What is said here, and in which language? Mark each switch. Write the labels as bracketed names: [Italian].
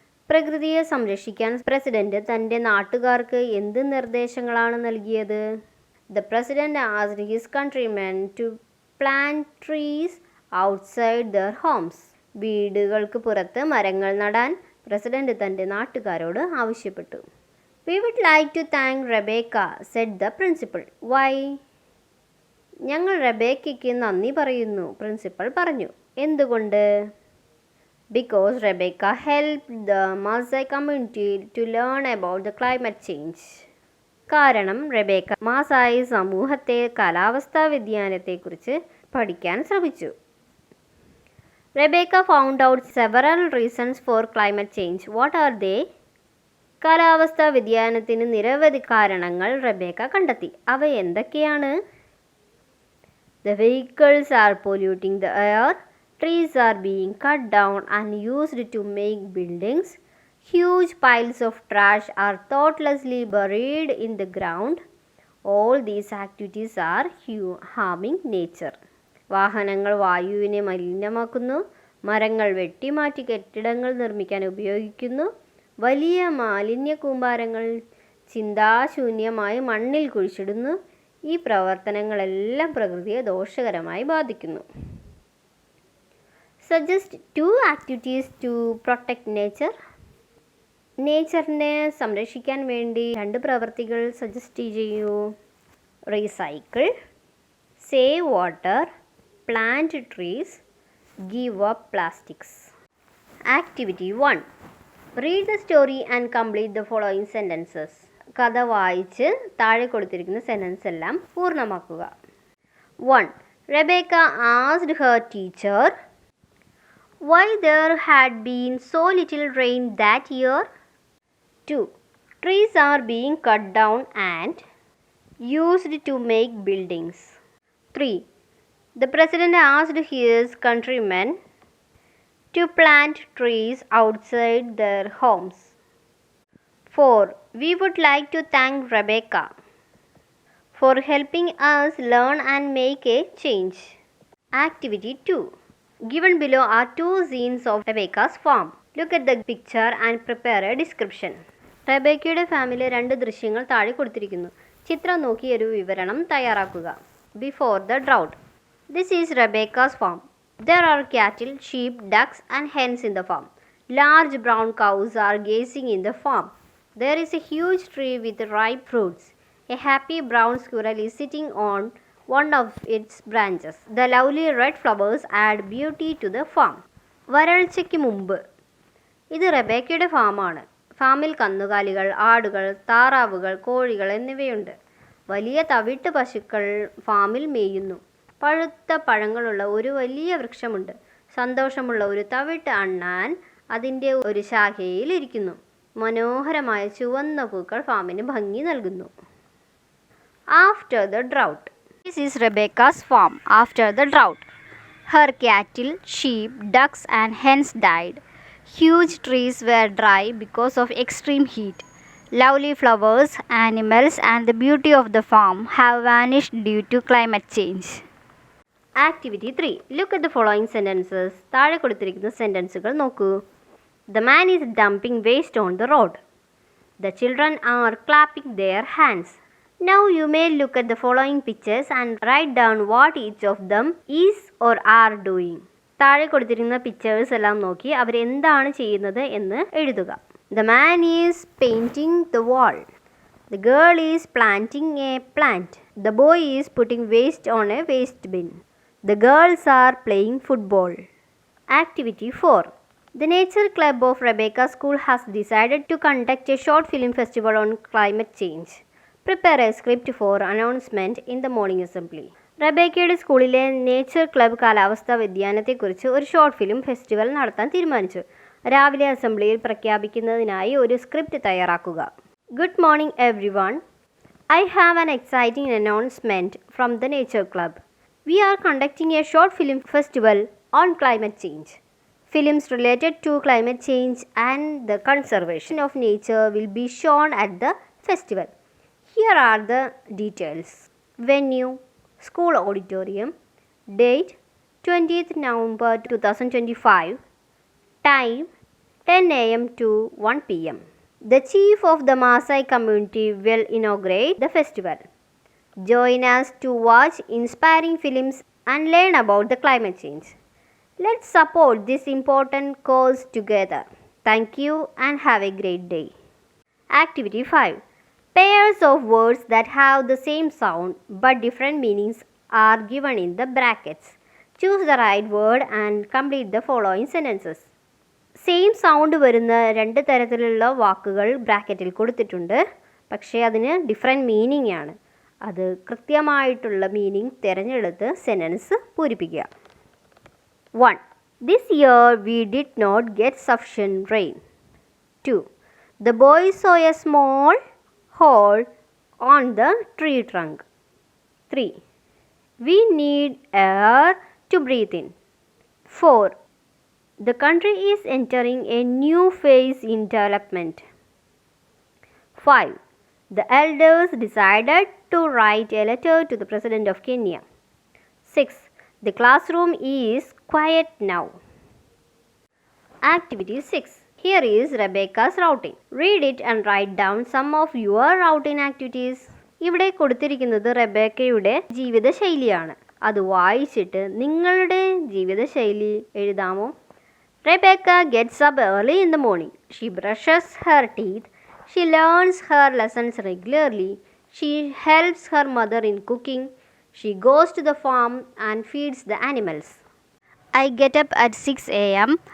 [Malayalam] പ്രകൃതിയെ സംരക്ഷിക്കാൻ പ്രസിഡന്റ് തൻ്റെ നാട്ടുകാർക്ക് എന്ത് നിർദ്ദേശങ്ങളാണ് നൽകിയത്? [English] The president asked his countrymen to plant trees outside their homes. [Malayalam] വീടുകൾക്ക് പുറത്ത് മരങ്ങൾ നടാൻ പ്രസിഡന്റ് തൻ്റെ നാട്ടുകാരോട് ആവശ്യപ്പെട്ടു. [English] We would like to thank Rebecca, said the principal. Why? [Malayalam] ഞങ്ങൾ റെബേക്കയ്ക്ക് നന്ദി പറയുന്നു, പ്രിൻസിപ്പൽ പറഞ്ഞു. എന്തുകൊണ്ട്? [English] Because Rebecca helped the Maasai community to learn about the climate change. [Malayalam] കാരണം റെബേക്ക മാസായി സമൂഹത്തെ കാലാവസ്ഥാ വ്യതിയാനത്തെക്കുറിച്ച് പഠിക്കാൻ ശ്രമിച്ചു. [English] Rebecca found out several reasons for climate change. What are they? [Malayalam] കാലാവസ്ഥാ വ്യതിയാനത്തിന് നിരവധി കാരണങ്ങൾ റെബേക്ക കണ്ടെത്തി. അവ എന്തൊക്കെയാണ്? [English] The vehicles are polluting the air. Trees are being cut down and used to make buildings. Huge piles of trash are thoughtlessly buried in the ground. All these activities are harming nature. [Malayalam] വാഹനങ്ങൾ വായുവിനെ മലിനമാക്കുന്നു. മരങ്ങൾ വെട്ടിമാറ്റി കെട്ടിടങ്ങൾ നിർമ്മിക്കാൻ ഉപയോഗിക്കുന്നു. വലിയ മാലിന്യ കൂമ്പാരങ്ങൾ ചിന്താശൂന്യമായി മണ്ണിൽ കുഴിച്ചിടുന്നു. ഈ പ്രവർത്തനങ്ങളെല്ലാം പ്രകൃതിയെ ദോഷകരമായി ബാധിക്കുന്നു. [English] Suggest 2 activities to protect nature. [Malayalam] നേച്ചറിനെ സംരക്ഷിക്കാൻ വേണ്ടി 2 പ്രവൃത്തികൾ സജസ്റ്റ് ചെയ്യൂ. [English] Recycle, save water, plant trees, give up plastics. Activity 1. Read the story and complete the following sentences. [Malayalam] കഥ വായിച്ച് താഴെ കൊടുത്തിരിക്കുന്ന സെൻറ്റൻസ് എല്ലാം പൂർണ്ണമാക്കുക. [English] 1. Rebecca asked her teacher why there had been so little rain that year. 2. Trees are being cut down and used to make buildings. 3. The president asked his countrymen to plant trees outside their homes. 4. We would like to thank Rebecca for helping us learn and make a change. Activity 2. Given below are two scenes of Rebecca's farm. Look at the picture and prepare a description. [Malayalam] റെബേക്കയുടെ ഫാമിലെ 2 ദൃശ്യങ്ങൾ താഴെ കൊടുത്തിരിക്കുന്നു. ചിത്രം നോക്കി ഒരു വിവരണം തയ്യാറാക്കുക. [English] Before the drought. This is Rebecca's farm. There are cattle, sheep, ducks and hens in the farm. Large brown cows are grazing in the farm. There is a huge tree with ripe fruits. A happy brown squirrel is sitting on one of its branches. The lovely red flowers add beauty to the farm. [Malayalam] വരൾച്ചയ്ക്ക് മുമ്പ്. ഇത് റെബേക്കയുടെ ഫാമാണ്. ഫാമിൽ കന്നുകാലികൾ, ആടുകൾ, താറാവുകൾ, കോഴികൾ എന്നിവയുണ്ട്. വലിയ തവിട്ട് പശുക്കൾ ഫാമിൽ മേയുന്നു. പഴുത്ത പഴങ്ങളുള്ള ഒരു വലിയ വൃക്ഷമുണ്ട്. സന്തോഷമുള്ള ഒരു തവിട്ട് അണ്ണാൻ അതിൻ്റെ ഒരു ശാഖയിൽ ഇരിക്കുന്നു. മനോഹരമായ ചുവന്ന പൂക്കൾ ഫാമിന് ഭംഗി നൽകുന്നു. [English] After the drought. This is Rebecca's farm after the drought. Her cattle, sheep, ducks and hens died. Huge trees were dry because of extreme heat. Lovely flowers, animals and the beauty of the farm have vanished due to climate change. Activity 3. Look at the following sentences. [Malayalam] താഴെ കൊടുത്തിരിക്കുന്ന സെന്റൻസുകൾ നോക്കൂ. [English] The man is dumping waste on the road. The children are clapping their hands. Now you may look at the following pictures and write down what each of them is or are doing. [Malayalam] താഴെ കൊടുത്തിരിക്കുന്ന pictures എല്ലാം നോക്കി അവരെന്താണ് ചെയ്യുന്നത് എന്ന് എഴുതുക. [English] The man is painting the wall. The girl is planting a plant. The boy is putting waste on a waste bin. The girls are playing football. Activity 4. The Nature Club of Rebecca School has decided to conduct a short film festival on climate change. Prepare a script for announcement in the morning assembly. [Malayalam] റബേക്കയുടെ സ്കൂളിലെ nature club കാലാവസ്ഥാ വ്യതിയാനത്തെക്കുറിച്ച് ഒരു short film festival നടത്താൻ തീരുമാനിച്ചു. രാവിലെ അസംബ്ലിയിൽ പ്രഖ്യാപിക്കുന്നതിനായി ഒരു script തയ്യാറാക്കുക. [English] Good morning every I have an exciting announcement from the Nature Club. We are conducting a short film festival on climate change. Films related to climate change and the conservation of nature will be shown at the festival. Here are the details. Venue, school auditorium. Date, 20th November 2025. Time, 10 a.m. to 1 p.m. The chief of the Maasai community will inaugurate the festival. Join us to watch inspiring films and learn about the climate change. Let's support this important cause together. Thank you and have a great day. Activity 5. Pairs of words that have the same sound but different meanings are given in the brackets. Choose the right word and complete the following sentences. [Malayalam] Same sound വരുന്ന 2 തരത്തിലുള്ള വാക്കുകൾ ബ്രാക്കറ്റിൽ കൊടുത്തിട്ടുണ്ട്. പക്ഷേ അതിന് different meaning ആണ്. അത് കൃത്യമായിട്ടുള്ള മീനിങ് തിരഞ്ഞെടുത്ത് സെൻറ്റൻസ് പൂരിപ്പിക്കുക. [English] 1. This year we did not get sufficient rain. 2. The boy saw a small hole on the tree trunk. 3. We need air to breathe in. 4. The country is entering a new phase in development. 5. The elders decided to write a letter to the President of Kenya. 6. The classroom is quiet now. Activity 6. Here is Rebecca's routing. Read it and write down some of your routing activities. [Malayalam] ഇവിടെ കൊടുത്തിരിക്കുന്നത് റെബേക്കയുടെ ജീവിതശൈലിയാണ്. അത് വായിച്ചിട്ട് നിങ്ങളുടെ ജീവിതശൈലി എഴുതാമോ? [English] Rebecca gets up early in the morning. She brushes her teeth. She learns her lessons regularly. She helps her mother in cooking. She goes to the farm and feeds the animals. I get up at 6 a.m.